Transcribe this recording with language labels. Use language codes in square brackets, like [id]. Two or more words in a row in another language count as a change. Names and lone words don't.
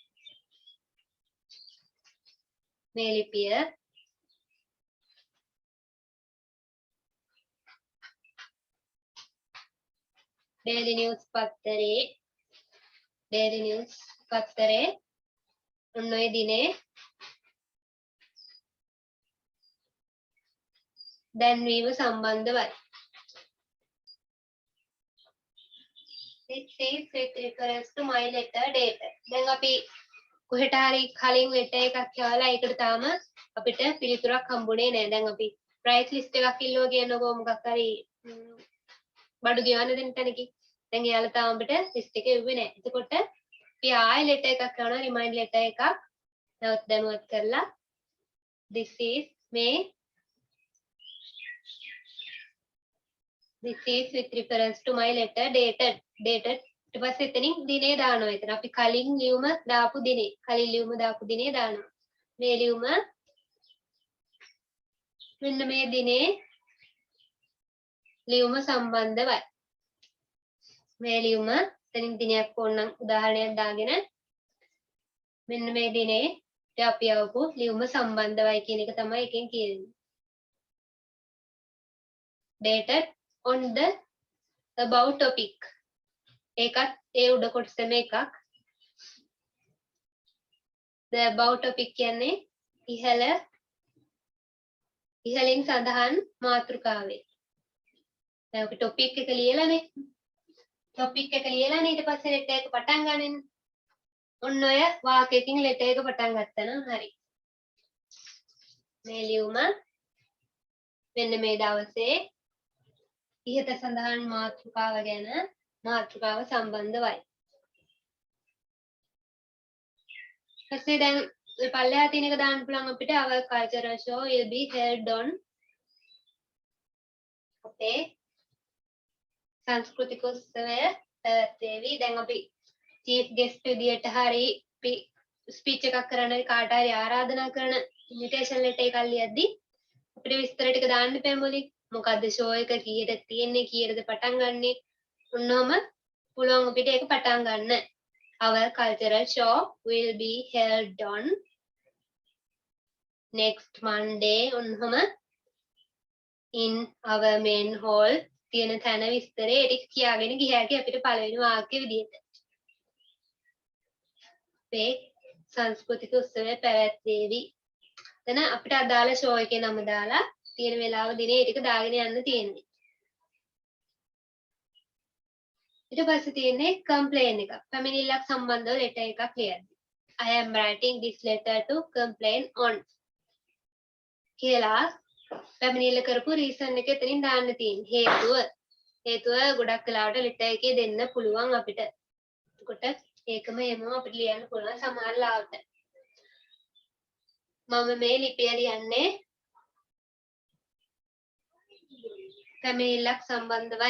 [si] මේ ලිපිය Daily News පත්තරේ ඔන්න ඔය දිනේ දැන්වීම සම්බන්ධවයි. [en] This is with reference to my letter dated. [si] දැන් අපි කොහෙට හරි කලින් letter එකක් කියවලා ඒකට තාම අපිට පිළිතුරක් හම්බුනේ නැහැ. දැන් අපි price list එකක් ඉල්ලුවා කියනකො මොකක් හරි බඩු ගෙවන්න දෙන්න තැනකින්. දැන් එයාලා තාම අපිට list එක එව්වේ නැහැ. එතකොට අපි ආයෙ letter එකක් කරනවා [en] remind letter [si] එකක් නැවත දැනුවත් කරලා [en] this is with reference to my letter dated [si] ඊට පස්සේ එතනින් දිනේ දානවා. එතන අපි කලින් ලියුම දාපු දිනේ දානවා. මේ ලියුම මෙන්න මේ දිනේ ලියුම සම්බන්ධවයි. මේ ලියුම එතනින් දිනයක් ඕනනම් උදාහරණයක් දාගෙන මෙන්න මේ දිනේ අපි આવපු ලියුම සම්බන්ධවයි කියන එක තමයි එකෙන් කියන්නේ. [en] dated on the about topic. [si] ඒකත් ඒ උඩ කොටසෙම එකක්. [en] the about topic [si] කියන්නේ ඉහළින් සඳහන් මාතෘකාවේ. දැන් අපි topic එක ලියලානේ. ඊට පස්සේ letter එක පටන් ගන්න. ඔන්න ඔය වාක්‍යයකින් letter එක පටන් ගත්තා නම් හරි. මේ ලියුම මෙන්න මේ දවසේ ඉහත සඳහන් මාතෘකාව ගැන මාතෘකාව සම්බන්ධවයි. ඊපස්සේ දැන් පල්ලෙහා තියෙන එක දාන්න පුළුවන් අපිට [en] our cultural show will be held on [si] අපේ සංස්කෘතික උත්සවය පැවැත්වේවි. දැන් අපි [en] chief guest [si] විදියට හරි ස්පීච් එකක් කරන්න කාට හරි ආරාධනා කරන [en] invitation letter [si] එකක් ලියද්දි අපිට විස්තර ටික දාන්න එපා මුලින්. මොකද්ද ෂෝ එක කීයද තියෙන්නේ කීයටද පටන් ගන්නෙ ඔන්නෝම පුළුවන් අපිට ඒක පටන් ගන්න. [en] Our cultural show will be held on next Monday ඔන්නෝම in our main hall [si] තියෙන තැන විස්තරේ ඒක කියාගෙන ගියාකි අපිට පළවෙනි වාක්‍ය විදියට. මේ සංස්කෘතික උත්සවය පැවැත්වේවි. එතන අපිට අදාළ ෂෝ එකේ නම දාලා තියෙන වෙලාව දිනේ ටික දාගෙන යන්න තියෙන්නේ. ඊට පස්සේ තියෙන්නේ complain එක. පැමිණිල්ලක් සම්බන්ධව letter එකක් ලියන්න. [en] I am writing this letter to complain on. [si] කියලා පැමිණිල්ල කරපු රීසන් එක එතනින් දාන්න තියෙන්නේ. හේතුව ගොඩක් වෙලාවට ලෙටර් එකේ දෙන්න පුළුවන් අපිට. එතකොට ඒකම එමු අපිට ලියන්න පුළුවන් සමහර ලාවට. මම මේ ලිපිය ලියන්නේ පැමිණිල්ලක් සම්බන්ධවයි.